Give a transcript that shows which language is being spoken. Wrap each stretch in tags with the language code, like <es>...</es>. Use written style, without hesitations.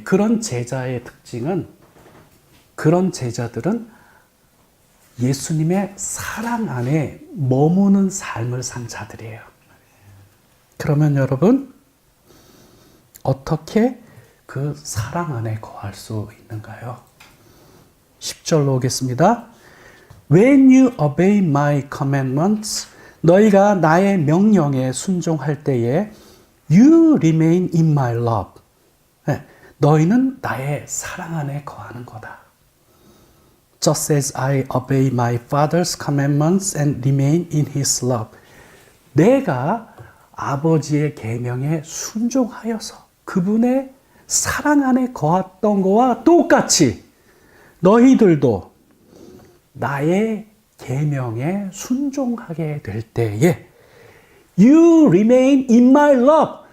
<ko>그런 제자의 특징은, 그런 제자들은 예수님의 사랑 안에 머무는 삶을 산 자들이에요. 그러면 여러분, 어떻게 그 사랑 안에 거할 수 있는가요? 10절로 오겠습니다.</ko> <en>When you obey my commandments,</en> <ko>너희가 나의 명령에 순종할 때에</ko> <en>you remain in my love.</en> <ko>네, 너희는 나의 사랑 안에 거하는 거다.</ko> <en>Just as I obey my father's commandments and remain in his love.</en> <ko>내가 아버지의 계명에 순종하여서 그분의 사랑 안에 거했던 거와 똑같이 너희들도 나의 계명에 순종하게 될 때에</ko> <en>You remain in my love.</en>